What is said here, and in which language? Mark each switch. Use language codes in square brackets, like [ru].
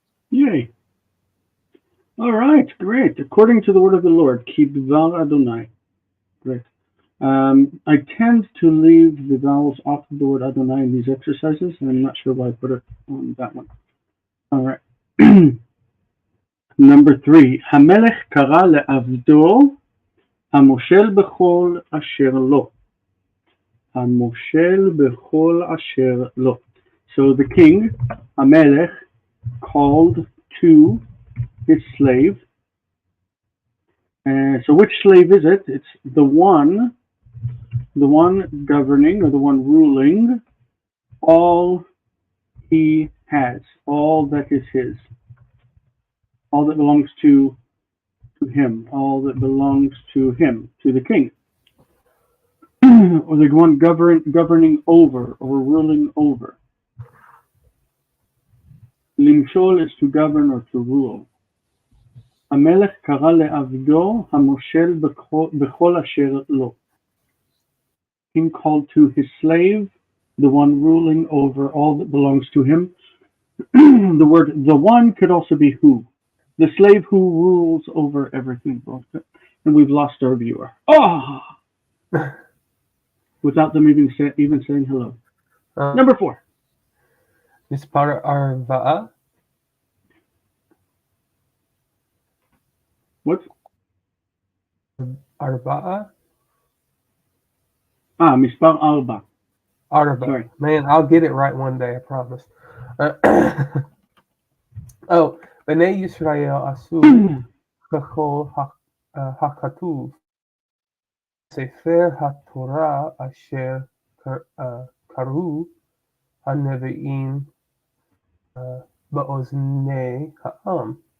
[en] Yay. All right, great. According to the word of the Lord, Kidvar Adonai. Great. I tend to leave the vowels off of the word Adonai in these exercises, and I'm not sure why I put it on that one. All right. Number 3. [he] Hamelech kara le'avdo המושל בכל אשר לו. המושל בכל אשר לו. [en] So the king, Hamelech, called to his slave. So which slave is it? It's the one governing or the one ruling all he has, all that is his, all that belongs to him, all that belongs to him, to the king, or the one governing over or ruling over. Limshol is to govern or to rule. [he] המלך קרא לעבדו המושל בכל אשר לו. [en] King called to his slave, the one ruling over all that belongs to him. The word the one could also be who. The slave who rules over everything. And we've lost our viewer. Oh! Without them even saying hello. Number 4. [he] מספר 4. [en] What? 4. [he] מספר 4. [en] Sorry. Man, I'll get it right one day, I promise. [he] Oh, בני ישראל עשו ככל הכתוב ספר התורה אשר קראו הנביאים באוזני העם.